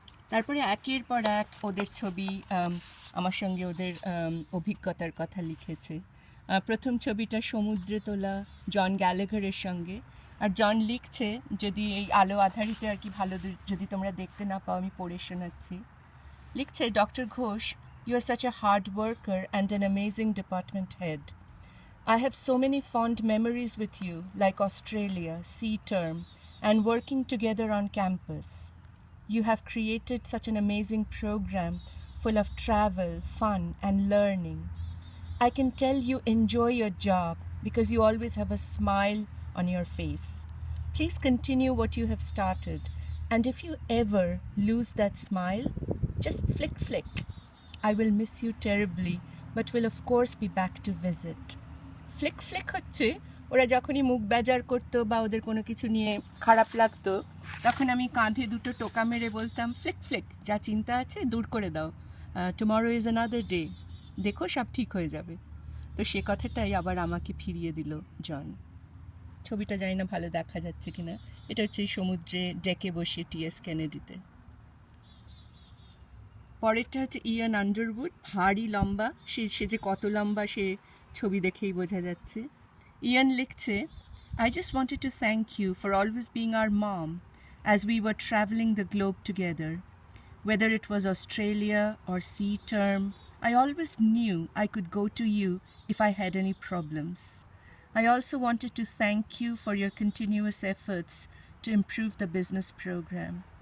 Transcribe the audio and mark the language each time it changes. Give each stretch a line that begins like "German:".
Bangla: তারপরে একের পর এক ওদের ছবি, আমার সঙ্গে ওদের অভিজ্ঞতার কথা লিখেছে। প্রথম ছবিটা সমুদ্রে তোলা, জন গ্যালাঘারের সঙ্গে। আর জন লিখছে, যদি এই আলো আধারিতে আর কি ভালো যদি তোমরা দেখতে না পাও, আমি পড়ে শোনাচ্ছি। লিখছে,
English: Doctor Ghosh, you are such a hard worker and an amazing department head. I have so many fond memories with you, like Australia, Sea Term, and working together on campus. You have created such an amazing program full of travel, fun, and learning. I can tell you enjoy your job because you always have a smile on your face. Please continue what you have started, and if you ever lose that smile, just flick. I will miss you terribly, but will of course be back to visit.
Bangla: Flick হচ্ছে ওরা যখনই মুখ বেজার করতো বা ওদের কোনো কিছু নিয়ে খারাপ লাগতো, তখন আমি কাঁধে দুটো টোকা মেরে বলতাম, ফ্লিক, যা চিন্তা আছে দূর করে দাও,
English: tomorrow is another day,
Bangla: দেখো সব ঠিক হয়ে যাবে। তো সে কথাটাই আবার আমাকে ফিরিয়ে দিল জন। ছবিটা জানি না ভালো দেখা যাচ্ছে কিনা, এটা হচ্ছে সমুদ্রে ডেকে বসে TS কেনেডিতে। পরেরটা হচ্ছে ইয়ান আন্ডারউড, ভারী লম্বা, সে যে কত লম্বা সে ছবি দেখেই বোঝা যাচ্ছে।
English: Ian
Bangla: লিখছে,
English: I just wanted to thank you for always being our mom as we were traveling the globe together. Whether it was Australia or Sea Term, I always knew I could go to you if I had any problems. I also wanted to thank you for your continuous efforts to improve the business program.